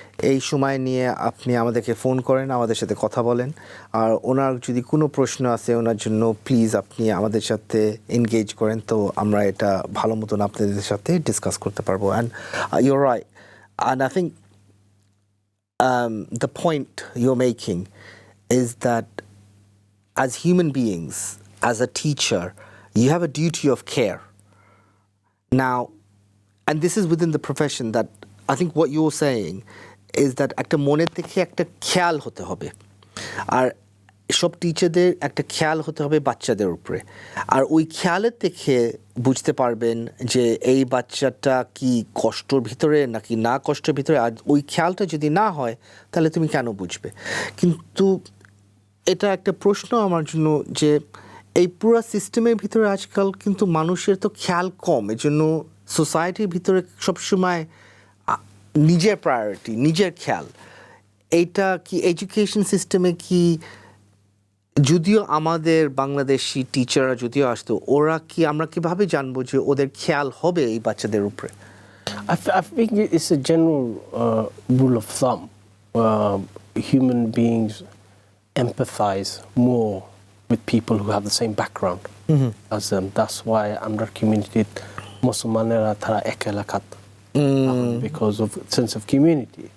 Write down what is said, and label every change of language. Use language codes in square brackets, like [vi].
[bn] এই সময় নিয়ে আপনি আমাদেরকে ফোন করেন, আমাদের সাথে কথা বলেন, আর ওনার যদি কোনো প্রশ্ন আছে ওনার জন্য প্লিজ আপনি আমাদের সাথে এনগেজ করেন, তো আমরা এটা ভালো মতন আপনাদের সাথে ডিসকাস করতে পারবো। [en] And you're right, and I think the point you're making is that as human beings, as a teacher, you have a duty of care. Now, and this is within the profession, that I think what you're saying is that [bn] একটা মনের থেকে একটা খেয়াল হতে হবে, আর সব টিচারদের একটা খেয়াল হতে হবে বাচ্চাদের উপরে, আর ওই খেয়ালের থেকে বুঝতে পারবেন যে এই বাচ্চাটা কি কষ্টর ভিতরে নাকি না কষ্টের ভিতরে। আর ওই খেয়ালটা যদি না হয় তাহলে তুমি কেন বুঝবে? কিন্তু এটা একটা প্রশ্ন আমার জন্য, যে এই পুরো সিস্টেমের ভিতরে আজকাল কিন্তু মানুষের তো খেয়াল কম, এজন্য সোসাইটির ভিতরে সবসময় নিজের প্রায়োরিটি, নিজের খেয়াল, এইটা কি এডুকেশন সিস্টেমে কি, যদিও আমাদের বাংলাদেশি টিচাররা যদিও আসতো, ওরা কি, আমরা কিভাবে জানবো যে ওদের খেয়াল হবে এই বাচ্চাদের উপরে? [en] I think it's a general rule of thumb. Human beings empathize more with people who have the same background as them. That's why under community, [bn] Musulmanera tara ekelakat, [en] because of sense of community.